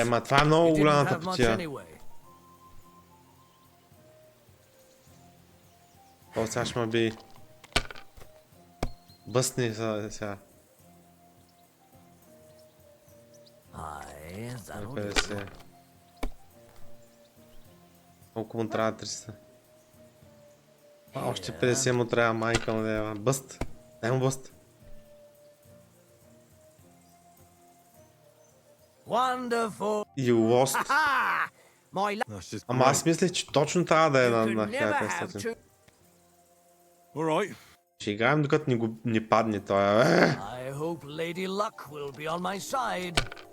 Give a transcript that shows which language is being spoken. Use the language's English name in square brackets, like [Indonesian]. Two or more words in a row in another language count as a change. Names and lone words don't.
[Bulgarian] Ма това е [English] You [Bulgarian] много [English] didn't [Bulgarian] голямата [English] have much [Bulgarian] петия. [English] anyway. [Bulgarian] О, сега ще ме би. Бъсни сега. [English] Aye, that'll do. 50. [Bulgarian] Колко му трябва 300? Още 50 му трябва, майка му дева. Бъст. Дай му бъст. [English] Wonderful. You lost. My That's just [Bulgarian] Ама аз [English] great. [Bulgarian] мислех, че точно трябва да е на [English] could never have [Bulgarian] 1500. [English] two. All right. [Bulgarian] Ще играем докато ни падне той. [English] I hope Lady Luck will be on my side.